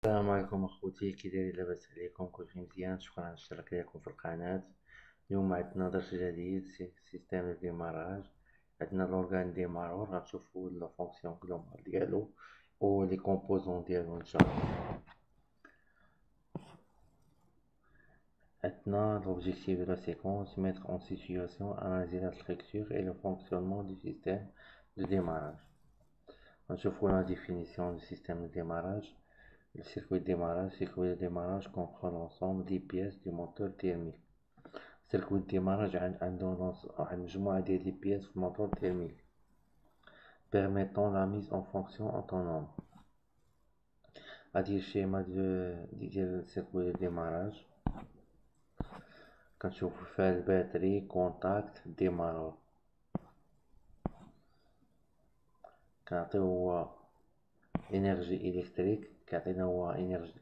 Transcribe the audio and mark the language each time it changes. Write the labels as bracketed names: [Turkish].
[Arabic] عليكم اخوتي، كي دايرين؟ لاباس عليكم؟ كلشي مزيان؟ شكرا على الاشتراك ديالكم في القناه. اليوم عندنا درس جديد، سيستم ديماراج. عندنا لورغان ديمارور، غنشوفو لا فونكسيون غلوبال ديالو و لي كومبوزون ديالو ان شاء الله. عندنا [French] l'objectif de la séquence: mettre en situation, analyser la structure et le fonctionnement du système de démarrage. [Arabic] غنشوفو [French] la définition du système de démarrage. Le circuit de démarrage comprend l'ensemble des pièces du moteur thermique. circuit de démarrage [Arabic] عنده واحد مجموعة ديال لي بياس في الموتور [French] thermique permettant la mise en fonction autonome. [Arabic] هادي الشيما ديال [French] circuit de démarrage. [Arabic] كنشوفو فيها الباتري، كونتاكت، ديمارور. كنعطيو هو انرجي الكتريك، كيعطينا هو انرجي.